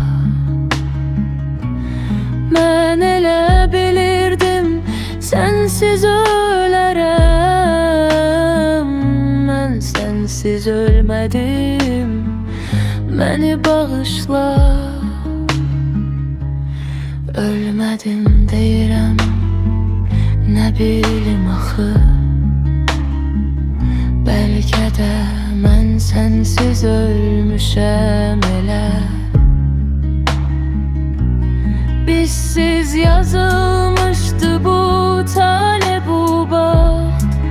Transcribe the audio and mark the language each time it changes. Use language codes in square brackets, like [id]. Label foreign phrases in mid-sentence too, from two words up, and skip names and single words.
[az] Ben elə bilirdim, sensiz ölərəm. [tr] Ben sensiz ölmedim, beni bağışla. [az] Ölmedim deyirəm, nə bilim axı. Bəlkə də mən sənsiz ölmüşəm elə. Bizsiz yazılmışdı bu tale, bu baxt.